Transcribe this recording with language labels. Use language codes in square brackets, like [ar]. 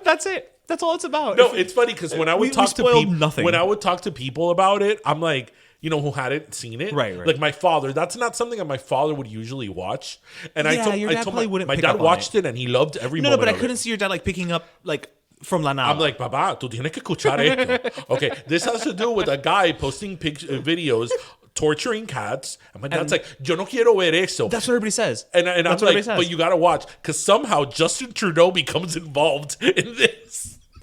[en] That's it. That's all it's about. No, it's funny because when I would talk to people, nothing. when I would talk to people about it, I'm like, who hadn't seen it, right? Like my father. That's not something that my father would usually watch. And I told my dad watched it and he loved every moment. No, but I couldn't see your dad like picking up like from [es] la nada. [en] I'm like, [es] Baba, tú tienes que escuchar esto. [en] Okay, this has to do with a guy posting videos torturing cats, and my dad's like, [es] yo no quiero ver eso. [en] That's what everybody says. And I'm like, but you gotta watch, because somehow Justin Trudeau becomes involved in this.